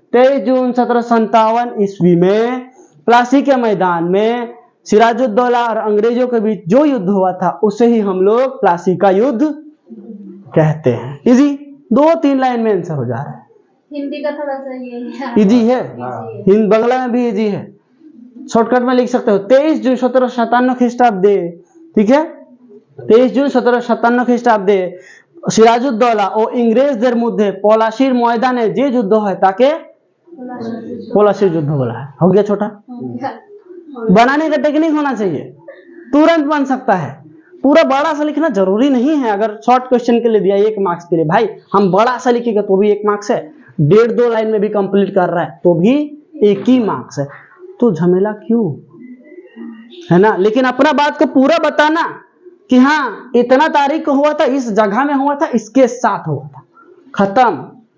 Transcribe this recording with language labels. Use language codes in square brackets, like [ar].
[hi] 23 जून 1757 ईस्वी में प्लासी के मैदान में सिराजुद्दौला और अंग्रेजों के बीच जो युद्ध हुआ था उसे ही हम लोग प्लासी का युद्ध कहते हैं। इजी, 2-3 लाइन में आंसर हो जा रहा है। हिंदी का थोड़ा सा ये इजी है, हिंदी बंगला में भी इजी है, शॉर्टकट में लिख सकते हो। 23 जून 1757 ख्रीष्टाब्दे, ठीक है, [bn] 23 जून 1757 খ্রিস্টাব্দে সিরাজউদ্দৌলা ও ইংরেজদের মধ্যে পলাশির ময়দানে যে যুদ্ধ হয় তাকে [hi] पलाशीर युद्ध बोला है। हो गया छोटा? बनाने का टेक्निक होना चाहिए, तुरंत बन सकता है। पूरा बड़ा सा लिखना जरूरी नहीं है। अगर शॉर्ट क्वेश्चन के लिए दिया 1 मार्क्स के लिए, भाई हम बड़ा सा लिखेगा तो भी 1 मार्क्स है, 1.5-2 लाइन में भी कंप्लीट कर रहा है तो भी 1 ही मार्क्स है। तो झमेला क्यों, है ना। लेकिन अपना बात को पूरा बताना कि हाँ इतना तारीख को हुआ था, इस जगह में हुआ था, इसके साथ हुआ था, खत्म।